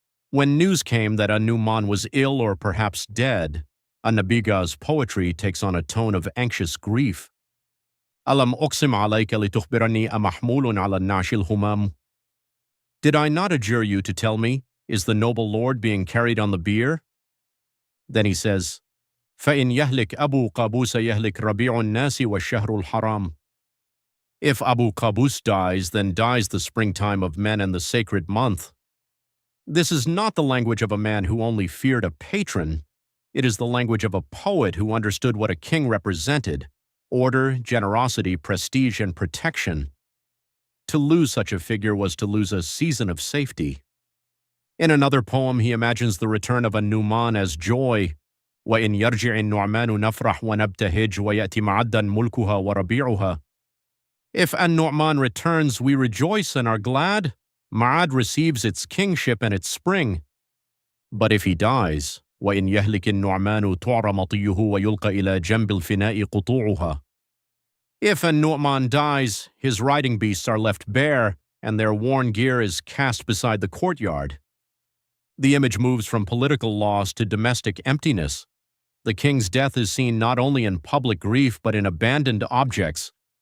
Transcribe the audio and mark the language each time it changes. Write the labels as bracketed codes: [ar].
[en] When news came that An-Nuʿman was ill or perhaps dead, An-Nabighah's poetry takes on a tone of anxious grief. [ar] أَلَمْ أُقْسِمْ عَلَيْكَ لِتُخْبِرَنِّي أَمَحْمُولٌ عَلَى النَّاشِ الْهُمَامِ. [en] Did I not adjure you to tell me, is the noble lord being carried on the bier? Then he says, [ar] فَإِنْ يَهْلِكْ أَبُو قَابُوسَ يَهْلِكْ رَبِيعُ النَّاسِ وَالشَّهْرُ الْحَرَامِ. [en] If Abu Qaboos dies, then dies the springtime of men and the sacred month. This is not the language of a man who only feared a patron. It is the language of a poet who understood what a king represented: order, generosity, prestige, and protection. To lose such a figure was to lose a season of safety. In another poem, he imagines the return of An-Nuʿman as joy. [ar] وَإِنْ يَرْجِعِ النُّعْمَانُ نَفْرَحْ وَنَبْتَهِجْ وَيَأْتِ مَعَدًّا مُلْكُهَا وَرَبِيعُهَا. [en] If An-Nuʿman returns, we rejoice and are glad. Ma'ad receives its kingship and its spring. But if he dies, [ar] وَإِنْ يَهْلِكِ النُّعْمَانُ تُعْرَ مَطِيُّهُ وَيُلْقَ إِلَى جَنْبِ الْفِنَاءِ قُطُوعُهَا. [en] If An-Nuʿman dies, his riding beasts are left bare, and their worn gear is cast beside the courtyard. The image moves from political loss to domestic emptiness. The king's death is seen not only in public grief but in abandoned objects.